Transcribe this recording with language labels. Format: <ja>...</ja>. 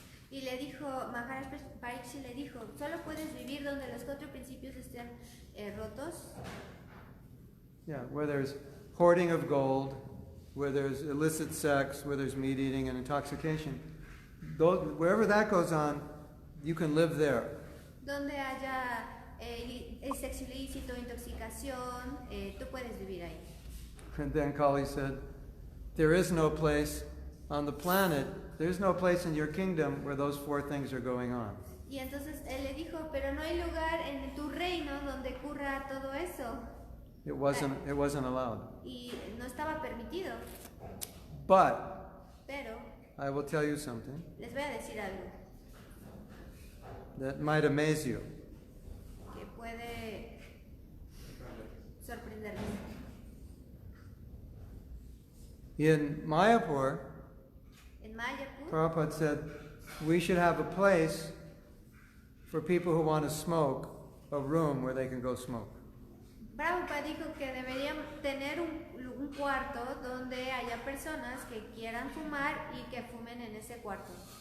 <es>Y le dijo, Mahārāja Pṛthu le dijo, ¿solo puedes vivir donde los 4 principios estén rotos?</es> <en>Yeah, where there's hoarding of gold, where there's illicit sex, where there's meat eating and intoxication. Wherever that goes on, you can live there.</en> <es>Donde haya el sexo ilícito, intoxicación, tú puedes vivir ahí.</es> <en>And then Kali said, there is no place on the planet, there's no place in your kingdom where those 4 things are going on.</en> <es>Y entonces él le dijo, pero no hay lugar en tu reino donde ocurra todo eso.</es> <en>It wasn't allowed.</en> <es>Y no estaba permitido. Pero Pero</es> <en>I will tell you something</en> <es>les voy a decir algo</es> <en>that might amaze you.</en> <es>que puede sorprenderles.</es> <en>In Mayapur,</en> <es>En Mayapur,</es> <en>Prabhupada said we should have a place for people who want to smoke, a room where they can go smoke.</en> <es>Prabhupada dijo que deberían tener un cuarto donde haya personas que quieran fumar y que fumen en ese cuarto.</es>